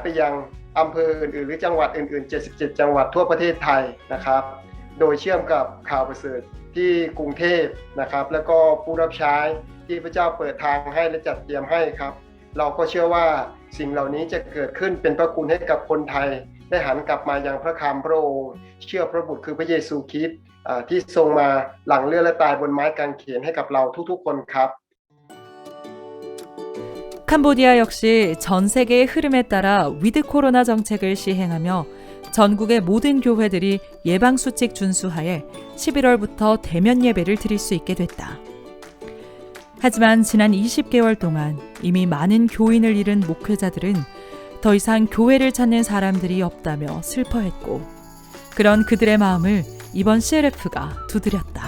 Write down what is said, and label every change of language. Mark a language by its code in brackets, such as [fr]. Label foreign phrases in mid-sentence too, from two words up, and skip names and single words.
[th] ยังอำเภออื่นๆหรือจังหวัดอื่นๆ77จังหวัดทั่วประเทศไทยนะครับโดยเชื่อมกับข่าวประเสริฐที่กรุงเทพนะครับแล้วก็ผู้รับใช้ที่พระเจ้าเปิดทางให้และจัดเตรียมให้ครับเราก็เชื่อว่าสิ่งเหล่านี้จะเกิดขึ้นเป็นพระคุณให้กับคนไทยได้หันกลับมายังพระคำพระองค์เชื่อพระบุตรคือพระเยซูคริสต์ที่ทรงมาหลั่งเลือดและตายบนไม้กางเขนให้กับเราทุกๆคนครับ [ko] 캄보디아 역시 전 세계의 흐름에 따라 [en] with corona [ko] 정책을 시행하며 전국의 모든 교회들이 예방수칙 준수하에 11월부터 대면 예배를 드릴 수 있게 됐다. 하지만 지난 20개월 동안 이미 많은 교인을 잃은 목회자들은 더 이상 교회를 찾는 사람들이 없다며 슬퍼했고 그런 그들의 마음을 이번 CLF가 두드렸다.